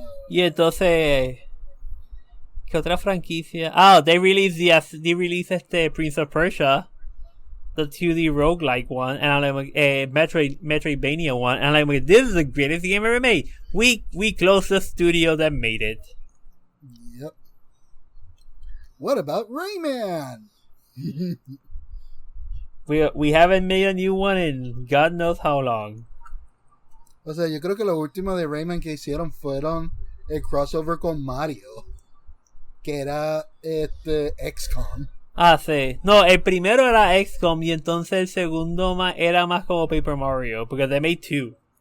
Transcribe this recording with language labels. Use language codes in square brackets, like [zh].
[es] Y entonces, ¿qué otra franquicia? [en] They released Prince of Persia, the 2D roguelike one, and I'm like, Metroidvania one, and I'm like, this is the greatest game ever made. We closed the studio that made it. Yep. What about Rayman? We haven't made a new one in God knows how long. [es] O sea, yo creo que lo último de Rayman que hicieron fueron el crossover con Mario, que era XCOM. Sí. No, el primero era XCOM y entonces el segundo era más como Paper Mario, porque [en] they made 2.